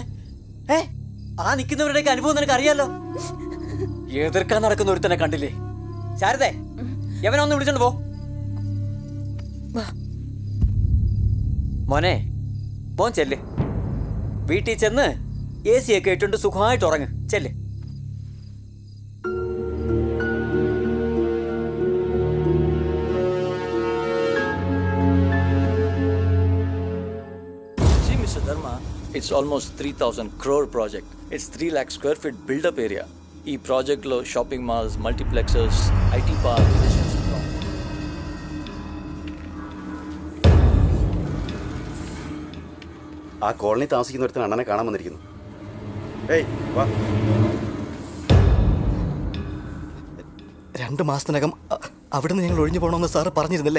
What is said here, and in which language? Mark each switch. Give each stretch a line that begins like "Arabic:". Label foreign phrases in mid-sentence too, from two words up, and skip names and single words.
Malayalam: ആ നിൽക്കുന്നവരുടെയൊക്കെ അനുഭവം നിനക്ക് അറിയാലോ. എതിർക്കാൻ നടക്കുന്ന ഒരുത്തനെ കണ്ടില്ലേ? ശാരദേ, എവനൊന്ന് വിളിച്ചോണ്ട് പോ. മോനെ, മോൻ ചെല്ല്. വീട്ടിൽ ചെന്ന് AC ഒക്കെ ഇട്ടുകൊണ്ട് സുഖമായിട്ട് ഉറങ്ങ്. ചെല്ല്.
English: It's almost 3,000 crore project. It's 3 lakh square feet build-up area.
Telugu: ఈ ప్రాజెక్ట్లో
English: shopping malls, multiplexes, IT park.
Malayalam: ആ കോളനി താമസിക്കുന്നൊരുത്തിന് അണ്ണനെ കാണാൻ വന്നിരിക്കുന്നു. ഏയ് വാ. 2 മാസത്തിനകം അവിടുന്ന് ഞങ്ങൾ ഒഴിഞ്ഞു പോകണമെന്ന് സാറ് പറഞ്ഞിരുന്നില്ലേ?